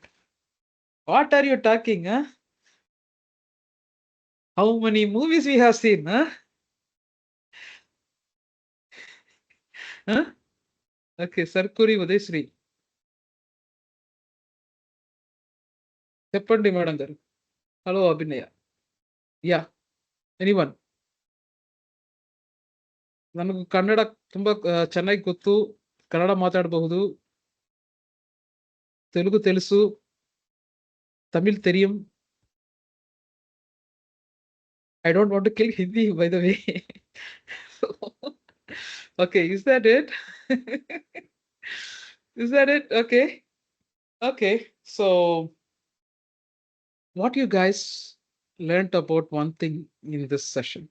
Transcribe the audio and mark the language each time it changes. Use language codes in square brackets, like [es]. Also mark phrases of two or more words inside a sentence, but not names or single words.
[en] What are you talking, huh? How many movies we have seen, huh? Huh? Okay, Sarkuri Udesri. [te] చెప్పండి మేడం గారు. [en] Hello Abhinaya. Ya, ಎನಿವನ್? [kn] ನನಗೆ ಕನ್ನಡ ತುಂಬಾ ಚೆನ್ನಾಗಿ ಗೊತ್ತು, ಕನ್ನಡ ಮಾತಾಡಬಹುದು, ತೆಲುಗು తెలుసు, ತಮಿಳ್ தெரியும். [en] I don't want to kill Hindi, by the way. So, okay, is that it? Is that it? Okay. Okay. So, what you guys learned about one thing in this session?